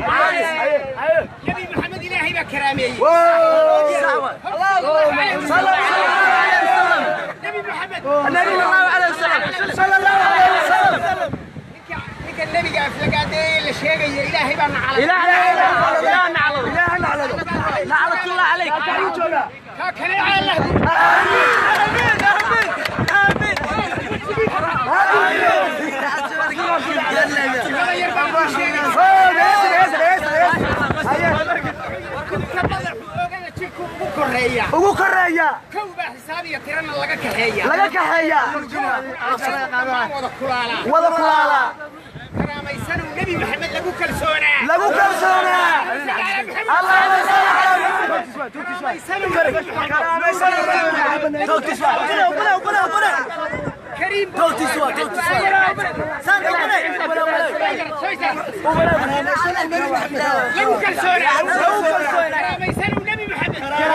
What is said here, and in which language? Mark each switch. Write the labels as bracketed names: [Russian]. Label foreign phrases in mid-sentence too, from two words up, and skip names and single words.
[Somali] Nabi Maxamed Ilaahay baa karaameeyey. Wow. [Arabic] صلى الله عليه وسلم. [Somali] Nabi Maxamed. [Arabic] صلى الله عليه وسلم. صلى الله عليه وسلم. [Somali] Ninka, ninka nabiga aflagaadeeye la sheegayo, Ilaahay baa nacalay. Ilaahay nacalay. Ilaahay nacalay. [Arabic] لعنة الله عليك. [Somali] Ka kale Allah. Amiin. Amiin. Amiin. Yar baan kuu sheegay. [English] Oh, yes, yes, yes, yes. Aye. [Somali] Ugu koreeya. Ugu koreeya. Kow baa xisaab iyo tirana laga kaxeeya. Laga kaxeeya. Wada kulaalaa. Wada kulaalaa. Karaamaysan Nabi Maxamed lagu kalsoonaa. Lagu kalsoonaa. [Arabic] اللهم صل على محمد. [Somali] Karaamaysan Nabi Maxamed. Karaamaysan Nabi Muhammad. Kariim. Tawtiis waa, tawtiis waa. Lagu kalsoonaa. Lagu kalsoonaa. Karaamaysan Nabi Maxamed.